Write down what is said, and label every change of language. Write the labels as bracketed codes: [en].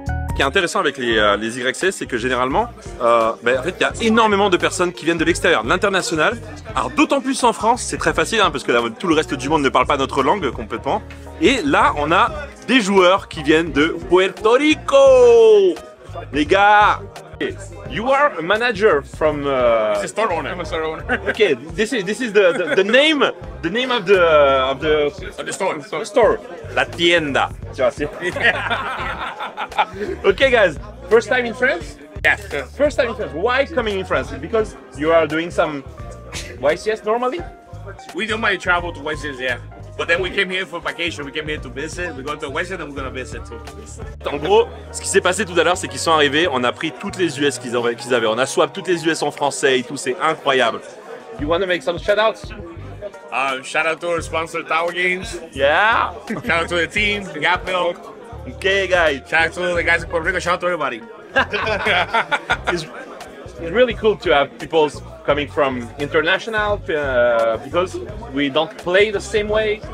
[fr] Ce qui est intéressant avec les YCS, c'est que généralement, en fait, il y a énormément de personnes qui viennent de l'extérieur, de l'international. Alors d'autant plus en France, c'est très facile, hein, parce que là, tout le reste du monde ne parle pas notre langue complètement. Et là, on a des joueurs qui viennent de Puerto Rico. Les gars, [en] you are a manager from. It's a store owner. I'm a store owner. Okay, this is the name of the store. [es] La tienda. [fr] Tu vois, c'est. [en] Okay, guys. First time in France? Yes. First time in France. Why coming in France? Because you are doing some YCS normally? We normally travel to West, yeah. But then we came here for vacation. We came here to visit. We go to West and we're gonna visit too. [fr] En gros, ce qui s'est passé tout à l'heure, c'est qu'ils sont arrivés, on a pris toutes les US qu'ils avaient. On a swap toutes les US en français et tout, c'est incroyable. [en] You want to make some shout-outs? Shout out to our sponsor, Tower Games. Yeah. Shout out to the team, the Gap Milk. Okay, guys. Shout out to the guys in Puerto Rico. Shout out to everybody. It's really cool to have people coming from international because we don't play the same way.